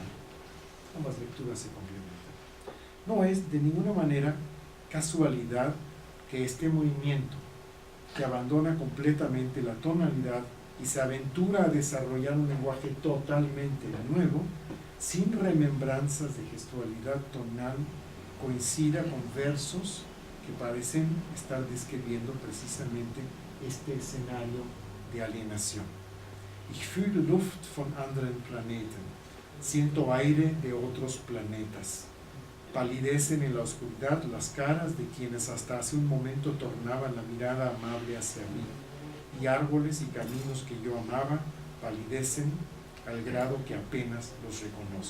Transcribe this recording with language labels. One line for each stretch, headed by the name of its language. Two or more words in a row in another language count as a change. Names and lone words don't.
Spanish: Ambas lecturas se complementan. No es de ninguna manera casualidad que este movimiento, que abandona completamente la tonalidad y se aventura a desarrollar un lenguaje totalmente nuevo, sin remembranzas de gestualidad tonal, coincida con versos que parecen estar describiendo precisamente este escenario de alienación.
German: Ich fühle Luft von anderen Planeten.
Spanish: Siento aire de otros planetas. Palidecen en la oscuridad las caras de quienes hasta hace un momento tornaban la mirada amable hacia mí, y árboles y caminos que yo amaba palidecen al grado que apenas los reconozco.